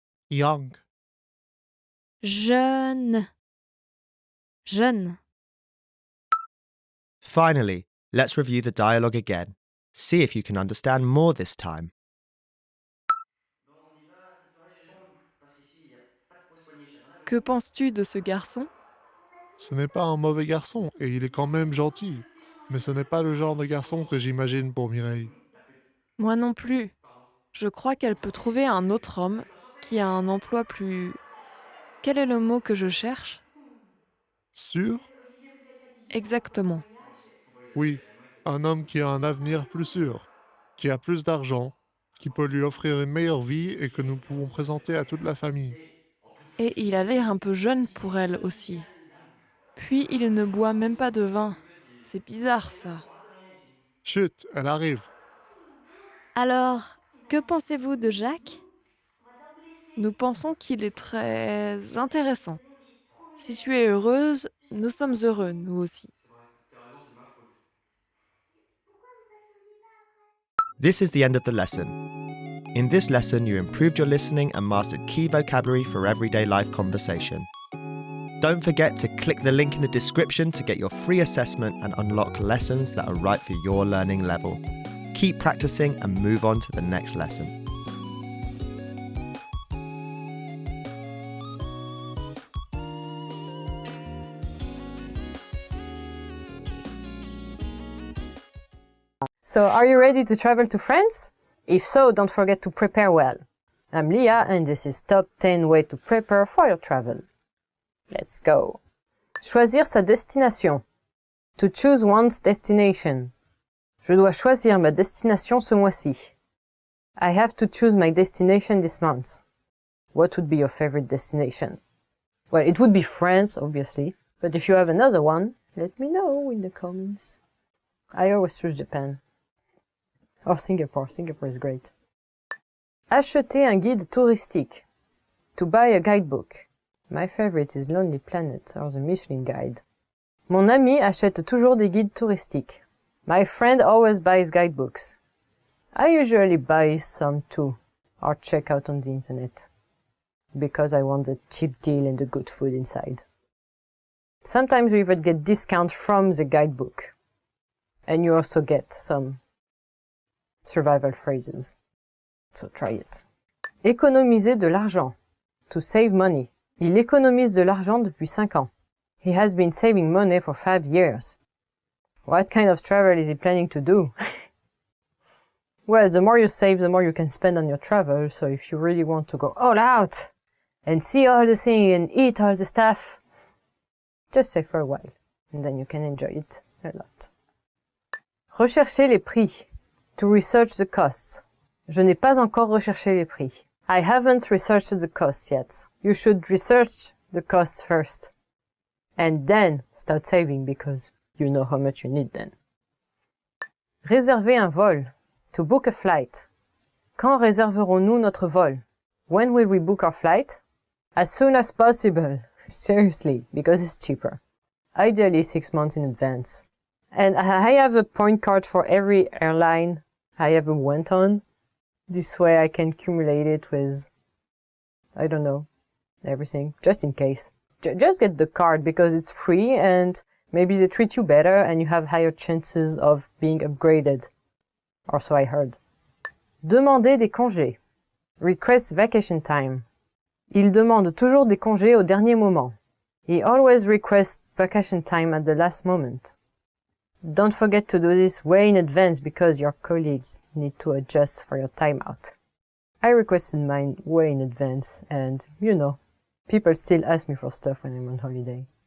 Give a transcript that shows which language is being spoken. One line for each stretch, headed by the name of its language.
English: Young.
French: jeune, jeune.
English: Finally, let's review the dialogue again. See if you can understand more this time.
French: Que penses-tu de ce garçon? Ce n'est pas un mauvais garçon et il est quand même gentil. Mais ce n'est pas le genre de garçon que j'imagine pour Mireille. Moi non plus. Je crois qu'elle peut trouver un autre homme qui a un emploi plus... Quel est le mot que je cherche? Sûr? Exactement. Oui, un homme qui a un avenir plus sûr, qui a plus d'argent, qui peut lui offrir une meilleure vie et que nous pouvons présenter à toute la famille. Et il a l'air un peu jeune pour elle aussi. Puis il ne boit même pas de vin. C'est bizarre ça. Chut, elle arrive. Alors, que pensez-vous de Jacques? Nous pensons qu'il est très intéressant. Si tu es heureuse, nous sommes heureux, nous aussi.
English: This is the end of the lesson. In this lesson, you improved your listening and mastered key vocabulary for everyday life conversation. Don't forget to click the link in the description to get your free assessment and unlock lessons that are right for your learning level. Keep practicing and move on to the next lesson. So, are you ready to travel to France? If so, don't forget to prepare well. I'm Leah, and this is Top 10 Ways to Prepare for Your Travel. Let's go.
French: Choisir sa destination.
English: To choose one's destination.
French: Je dois choisir ma destination ce mois-ci.
English: I have to choose my destination this month. What would be your favorite destination? Well, it would be France, obviously, but if you have another one, let me know in the comments. I always choose Japan. Or Singapore. Singapore is great.
French: Acheter un guide touristique.
English: To buy a guidebook. My favorite is Lonely Planet or the Michelin Guide.
French: Mon ami achète toujours des guides touristiques.
English: My friend always buys guidebooks. I usually buy some too, or check out on the internet, because I want the cheap deal and the good food inside. Sometimes we even get discount from the guidebook. And you also get some survival phrases. So try it.
French: Économiser de l'argent.
English: To save money.
French: Il économise de l'argent depuis 5 ans.
English: He has been saving money for 5 years. What kind of travel is he planning to do? Well, the more you save, the more you can spend on your travel. So if you really want to go all out and see all the things and eat all the stuff, just save for a while. And then you can enjoy it a lot.
French: Rechercher les prix.
English: To research the costs.
French: Je n'ai pas encore recherché les prix.
English: I haven't researched the costs yet. You should research the costs first. And then start saving because you know how much you need then.
French: Réserver un vol.
English: To book a flight.
French: Quand réserverons-nous notre vol?
English: When will we book our flight? As soon as possible. Seriously, because it's cheaper. Ideally 6 months in advance. And I have a point card for every airline I ever went on. This way I can accumulate it with, I don't know, everything, just in case. Just get the card because it's free and maybe they treat you better and you have higher chances of being upgraded. Or so I heard.
French: Demander des congés.
English: Request vacation time.
French: Il demande toujours des congés au dernier moment.
English: He always requests vacation time at the last moment. Don't forget to do this way in advance because your colleagues need to adjust for your timeout. I requested mine way in advance and, you know, people still ask me for stuff when I'm on holiday.